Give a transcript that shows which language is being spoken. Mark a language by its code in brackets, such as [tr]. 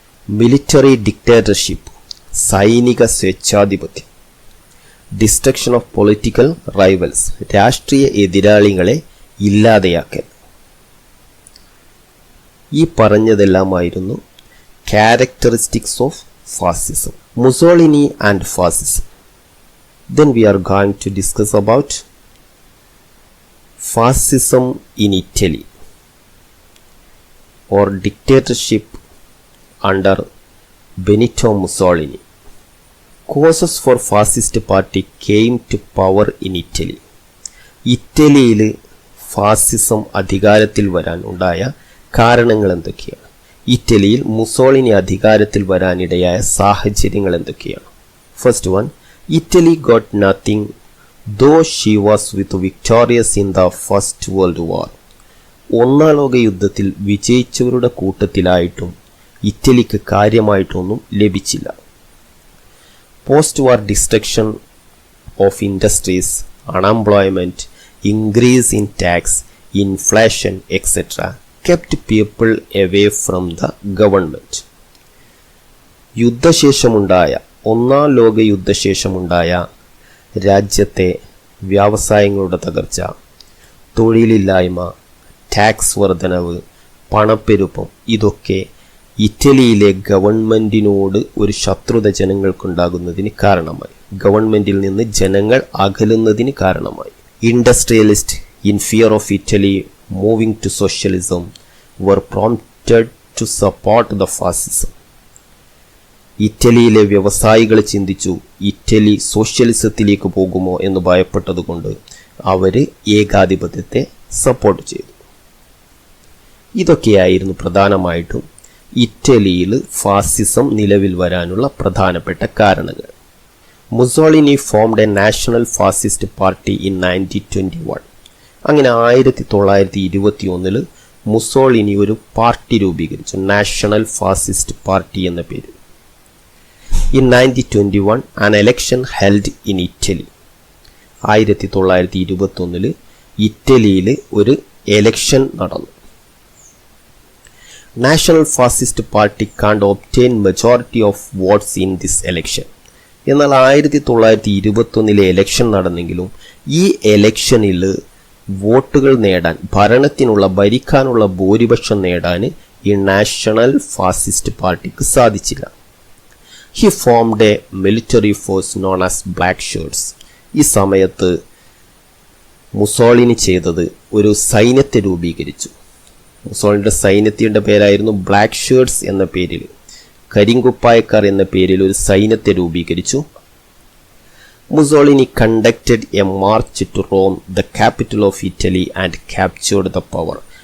[en] military dictatorship, [ml] സൈനിക സ്വേച്ഛാധിപത്യം. [en] destruction of political rivals, [ml] രാഷ്ട്രീയ എതിരാളികളെ ഇല്ലാതെയാക്കൽ. ഈ പറഞ്ഞതെല്ലാമായിരുന്നു [en] Characteristics of fascism. Mussolini and fascism. Then we are going to discuss about fascism in Italy or dictatorship under Benito Mussolini. Causes for fascist party came to power in Italy. [ml] ഇറ്റലിയിൽ ഫാസിസം അധികാരത്തിൽ വരാൻ ഉണ്ടായ കാരണങ്ങൾ എന്തൊക്കെയാണ്? ഇറ്റലിയിൽ മുസോളിനി അധികാരത്തിൽ വരാനിടയായ സാഹചര്യങ്ങൾ എന്തൊക്കെയാണ്? [en] First one, Italy got nothing though she was with victorious in the first world war. [ml] ഒന്നാം ലോക യുദ്ധത്തിൽ വിജയിച്ചവരുടെ കൂട്ടത്തിലായിട്ടും ഇറ്റലിക്ക് കാര്യമായിട്ടൊന്നും ലഭിച്ചില്ല. [en] Post war destruction of industries, unemployment, increase in tax, inflation, etc. kept people away from the government. [ml] യുദ്ധശേഷമുണ്ടായ, ഒന്നാം ലോക യുദ്ധശേഷമുണ്ടായ രാജ്യത്തെ വ്യാവസായങ്ങളുടെ തകർച്ച, തൊഴിലില്ലായ്മ, ടാക്സ് വർധനവ്, പണപ്പെരുപ്പം, ഇതൊക്കെ ഇറ്റലിയിലെ ഗവൺമെൻറ്റിനോട് ഒരു ശത്രുത ജനങ്ങൾക്കുണ്ടാകുന്നതിന് കാരണമായി. ഗവൺമെൻറ്റിൽ നിന്ന് ജനങ്ങൾ അകലുന്നതിന് കാരണമായി. [en] Industrialists, in fear of Italy moving to socialism, were prompted to support the fascism. [ml] ഇറ്റലിയിലെ വ്യവസായികൾ ചിന്തിച്ചു, ഇറ്റലി സോഷ്യലിസത്തിലേക്ക് പോകുമോ എന്ന് ഭയപ്പെട്ടതുകൊണ്ട് അവർ ഏകാധിപത്യത്തെ സപ്പോർട്ട് ചെയ്തു. ഇതൊക്കെയായിരുന്നു പ്രധാനമായിട്ടും ഇറ്റലിയിൽ ഫാസിസം നിലവിൽ വരാനുള്ള പ്രധാനപ്പെട്ട കാരണങ്ങൾ. [en] Mussolini formed a national fascist party in 1921. അങ്ങനെ 1921 [ml] മുസോളിനി ഒരു പാർട്ടി രൂപീകരിച്ചു, നാഷണൽ ഫാസിസ്റ്റ് പാർട്ടി എന്ന പേര്. [en] In 1921 an election held in Italy. [ml] 1921 ഇറ്റലിയിൽ ഒരു എലക്ഷൻ നടന്നു. [en] National fascist party can't obtain majority of votes in this election. [ml] എന്നാൽ 1921 എലക്ഷൻ നടന്നെങ്കിലും ഈ എലക്ഷനിൽ വോട്ടുകൾ നേടാൻ, ഭരിക്കാനുള്ള ഭൂരിപക്ഷം നേടാൻ ഈ നാഷണൽ ഫാസിസ്റ്റ് പാർട്ടിക്ക് സാധിച്ചില്ല. [en] He formed a military force known as Black Shirts. [ml] ഈ സമയത്ത് മുസോളിനി ചെയ്തത് ഒരു സൈന്യത്തെ രൂപീകരിച്ചു. മുസോളിനിയുടെ സൈന്യത്തിൻ്റെ പേരായിരുന്നു ബ്ലാക്ക് ഷേർട്സ് എന്ന പേരിൽ, കരിങ്കുപ്പായക്കാർ എന്ന പേരിൽ ഒരു സൈന്യത്തെ രൂപീകരിച്ചു. [en] Mussolini conducted a march to Rome, the capital of Italy, and captured the power.